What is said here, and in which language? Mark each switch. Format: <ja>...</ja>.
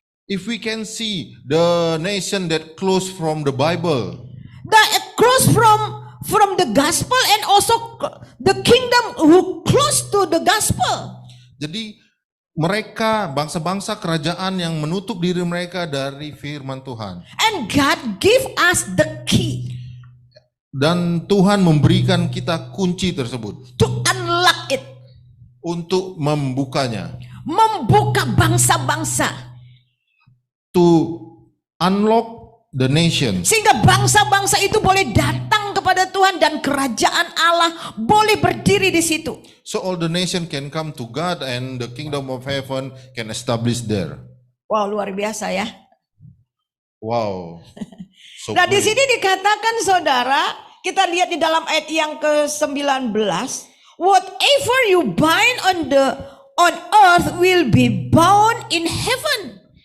<en>If we can see the nation that closed from the Bible, That close from the gospel, and also the kingdom who close to the gospel.</en> <id>jadi mereka bangsa-bangsa kerajaan yang menutup diri mereka dari firman Tuhan.</id> <en>And God give us the key</en> <id>Dan Tuhan memberikan kita kunci tersebut</id> <en>to unlock it.</en> <id>untuk membukanya. Membuka bangsa-bangsa.</id> <en>To unlock the nation.</en> <id>Sehingga bangsa-bangsa itu boleh datang kepada Tuhan dan kerajaan Allah boleh berdiri di situ.</id> <en>So all the nation can come to God and the kingdom of heaven can establish there.</en> <id>Wow, luar biasa ya. Wow. So Nah, di</id> <en>great.</en> <id>sini dikatakan saudara, kita lihat di dalam ayat yang ke-19,</id> <en>whatever you bind on earth will be bound in heaven.</en>